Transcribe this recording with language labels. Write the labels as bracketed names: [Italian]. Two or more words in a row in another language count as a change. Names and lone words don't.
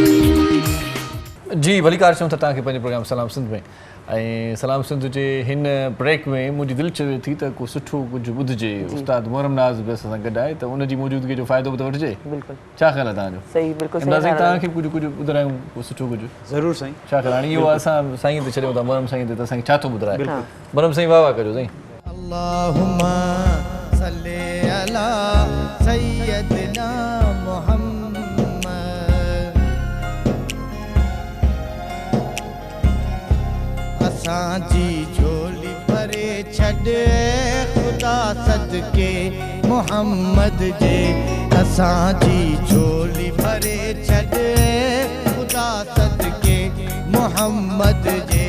[Sindhi] जी भलीकार चऊं था तव्हांखे पंहिंजे प्रोग्राम सलाम सिंध में ऐं सलाम सिंध जे हिन ब्रेक में मुंहिंजी दिलि चवे थी त को सुठो कुझु ॿुधिजे। उस्ताद मोहरम नाज़ बि असां सां गॾु आहे त उनजी मौजूदगी जो फ़ाइदो बि त वठिजे। बिल्कुलु। छा ख़्यालु आहे तव्हांजो? सही, बिल्कुलु इमरान साईं तव्हांखे कुझु ॿुधायूं को सुठो कुझु? ज़रूरु साईं। छा ख़्यालु आहे? इहो असां साईं ते छॾियूं था, मोहरम साईं ते, त असांखे छा थो ॿुधाए? मोहरम साईं वाह वाह कजो साईं। [Arabic] اللهم صل على سيدنا محمد. [Sindhi] असांजी झोली भरे छॾ ख़ुदा सदके मुहम्मद जे, असांजी झोली भरे छॾ ख़ुदा सदके मुहम्मद जे।